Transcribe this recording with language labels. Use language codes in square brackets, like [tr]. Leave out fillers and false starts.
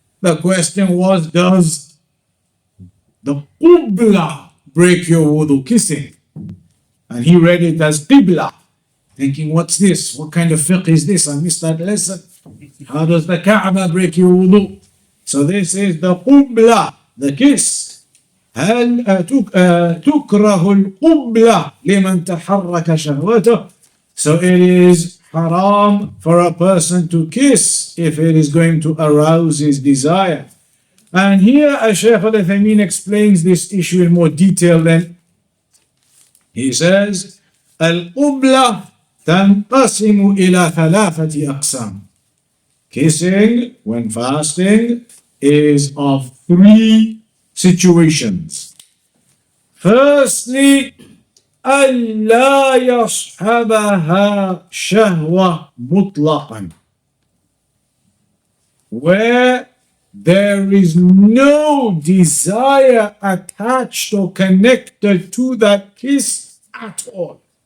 [en] The question was, does the Qibla break your wudu? Kissing. And he read it as Qibla, thinking, what's this? What kind of fiqh is this? I missed that lesson. How does the Kaaba break your wudu? So this is the Qibla, the kiss. [ar] هل تكره القبلة لمن تحرك شهوته? [en] So it is haram for a person to kiss if it is going to arouse his desire. And here Shaykh Ibn Uthaymīn explains this issue in more detail then. He says, [ar] القبلة تنقسم إلى ثلاثة أقسام. [en] Kissing when fasting is of three situations. Firstly, [ar] ألا يصحبها شهوة مطلقا, [en] where there is no desire attached or connected to that kiss at all.